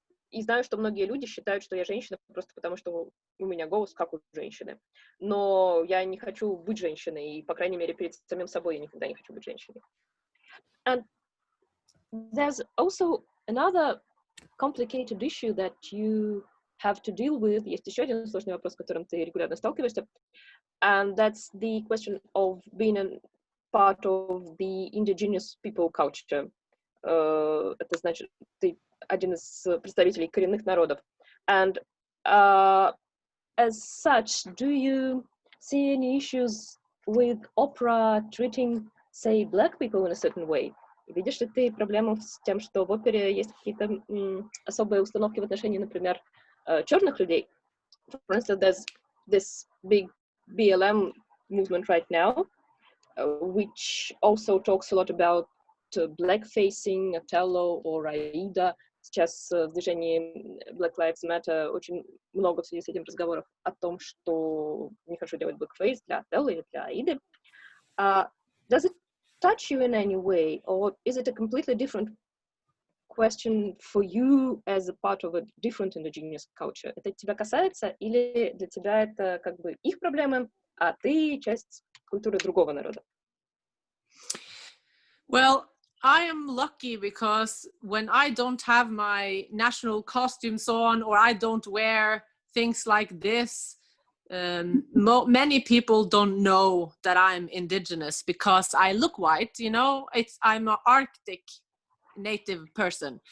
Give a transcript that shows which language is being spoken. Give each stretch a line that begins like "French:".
Russian: И знаю, что многие люди считают, что я женщина просто потому, что у меня голос как у женщины. Но я не хочу быть женщиной, и, по крайней мере, перед самим собой я никогда не хочу быть женщиной.
English: And there's also another complicated issue that you have to deal with.
Russian: Есть еще один сложный вопрос, с которым ты регулярно сталкиваешься.
English: And that's the question of being a part of the indigenous people culture.
Russian: Это значит, ты один из представителей коренных народов.
English: And as such, do you see any issues with opera treating, say, black people in a certain way?
Russian: Видишь ли ты проблему с тем, что в опере есть какие-то особые установки в отношении, например, черных людей?
English: For instance, there's this big BLM movement right now, which also talks a lot about blackfacing, Othello or Aida.
Russian: Сейчас в движении Black Lives Matter очень много в связи с этим разговоров о том, что нехорошо делать blackface для Отелло или для Аиды.
English: Does it touch you in any way, or is it a completely different question for you as a part of a different indigenous culture?
Russian: Это тебя касается, или для тебя это как бы их проблемы, а ты часть культуры другого народа?
English: Well, I am lucky because when I don't have my national costumes on, or I don't wear things like this, many people don't know that I'm indigenous because I look white, you know, I'm an Arctic native person.